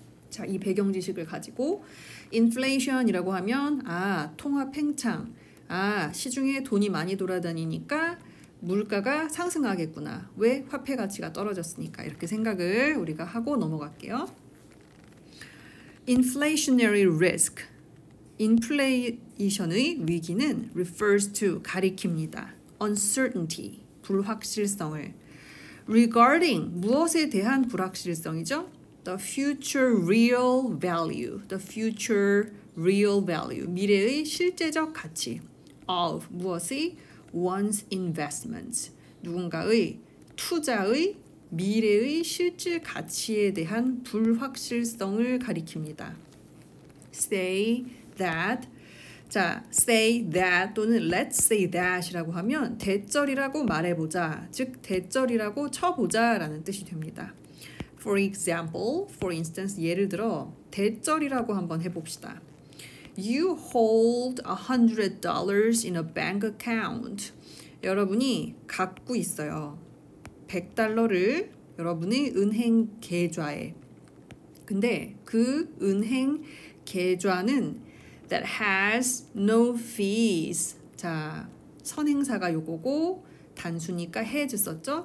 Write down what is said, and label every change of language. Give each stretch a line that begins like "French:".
Korean: 자, 이 배경 지식을 가지고 인플레이션이라고 하면 통화 팽창, 시중에 돈이 많이 돌아다니니까 물가가 상승하겠구나. 왜? 화폐 가치가 떨어졌으니까. 이렇게 생각을 우리가 하고 넘어갈게요.
English: Inflationary risk,
Korean: 인플레이션의 위기는
English: refers to,
Korean: 가리킵니다. uncertainty, 불확실성을.
English: regarding,
Korean: 무엇에 대한 불확실성이죠?
English: the future real value, the future real value,
Korean: 미래의 실제적 가치. of, 무엇의?
English: one's investments,
Korean: 누군가의 투자의 미래의 실질 가치에 대한 불확실성을 가리킵니다. say that, 자, say that 또는
English: let's say that
Korean: 이라고 하면 대절이라고 말해보자, 즉 대절이라고 쳐보자 라는 뜻이 됩니다.
English: For example, for instance,
Korean: 예를 들어 대절이라고 한번 해봅시다.
English: You hold $100 in a bank account.
Korean: 여러분이 갖고 있어요. $100를 여러분의 은행 계좌에. 근데 그 은행 계좌는
English: that has no fees.
Korean: 자, 선행사가 요거고 단수니까 has 썼죠?